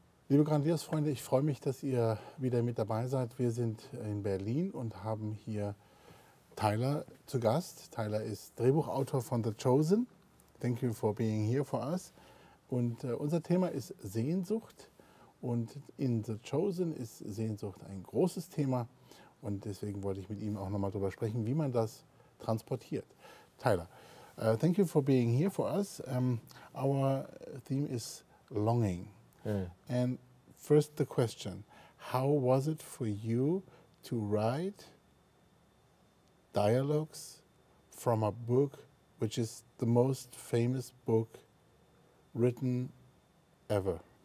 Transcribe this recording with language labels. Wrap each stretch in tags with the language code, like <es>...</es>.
<de>Liebe Grandios-Freunde, ich freue mich, dass ihr wieder mit dabei seid. Wir sind in Berlin und haben hier Tyler zu Gast. Tyler ist Drehbuchautor von The Chosen.</de> <en>Thank you for being here for us.</en> <de>Und unser Thema ist Sehnsucht. Und in The Chosen ist Sehnsucht ein großes Thema. Und deswegen wollte ich mit ihm auch nochmal darüber sprechen, wie man das transportiert.</de> <en>Tyler, thank you for being here for us. Our theme is longing. And first the question, how was it for you to write dialogues from a book which is the most famous book written ever?</en>